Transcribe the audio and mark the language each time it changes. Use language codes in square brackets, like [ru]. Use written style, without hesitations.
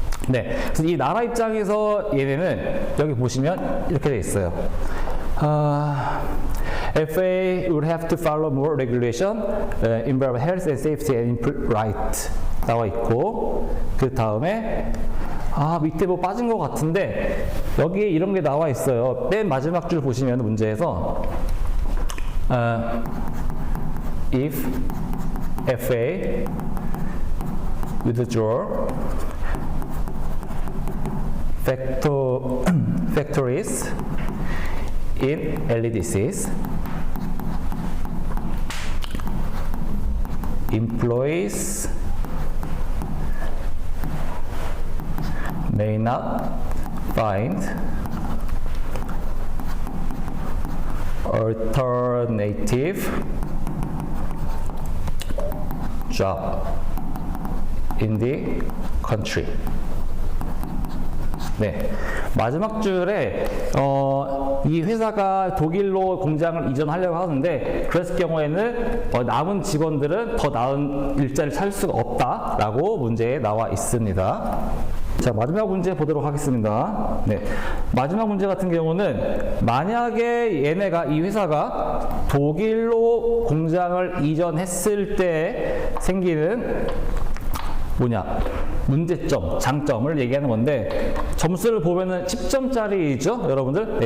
[ko] 네, 그래서 이 나라 입장에서 얘네는 여기 보시면 이렇게 돼 있어요. [en] FA would have to follow more regulation, involve health and safety and right [ko] 나와 있고 그 다음에 밑에 뭐 빠진 것 같은데 여기에 이런 게 나와 있어요. 맨 마지막 줄 보시면 문제에서 [en] if FA withdraw factories in LDCs, employees may not find alternative job in the country. [ko] 네, 마지막 줄에 이 회사가 독일로 공장을 이전하려고 하는데 그랬을 경우에는 남은 직원들은 더 나은 일자리를 찾을 수가 없다라고 문제에 나와 있습니다. 자, 마지막 문제 보도록 하겠습니다. 네, 마지막 문제 같은 경우는 만약에 얘네가 이 회사가 독일로 공장을 이전했을 때 생기는 문제점, 장점을 얘기하는 건데 점수를 보면은 10점짜리죠, 여러분들.